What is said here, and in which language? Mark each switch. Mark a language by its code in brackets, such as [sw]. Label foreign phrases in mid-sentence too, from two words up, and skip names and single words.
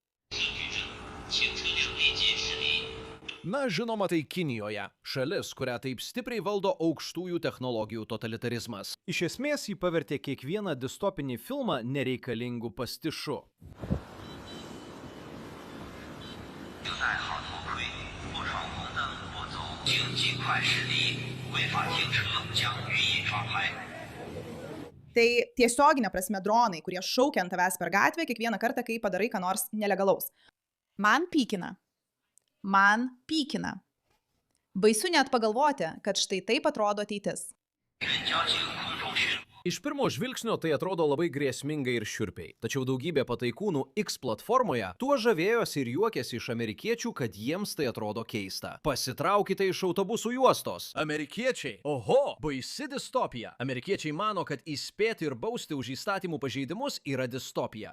[lt] Na, žinoma, tai Kinijoje, šalis, kurią taip stipriai valdo aukštųjų technologijų totalitarizmas. Iš esmės, jį pavertė kiekvieną distopinį filmą nereikalingų pastišu. [zh] 经尽快实地违法行车将予以抓拍。 [lt] Tai tiesioginė prasme dronai, kurie šaukia ant tavęs per gatvę kiekvieną kartą, kai padarai ką nors nelegalaus. Man pykina. Man pykina. Baisu net pagalvoti, kad štai taip atrodo ateitis. [zh] 交警空中巡逻。 [lt] Iš pirmo žvilgsnio tai atrodo labai grėsmingai ir šiurpiai. Tačiau daugybė pataikūnų X platformoje tuo žavėjosi ir juokėsi iš amerikiečių, kad jiems tai atrodo keista. Pasitraukite iš autobusų juostos. Amerikiečiai. Oho, baisi distopija. Amerikiečiai mano, kad įspėti ir bausti už įstatymų pažeidimus yra distopija.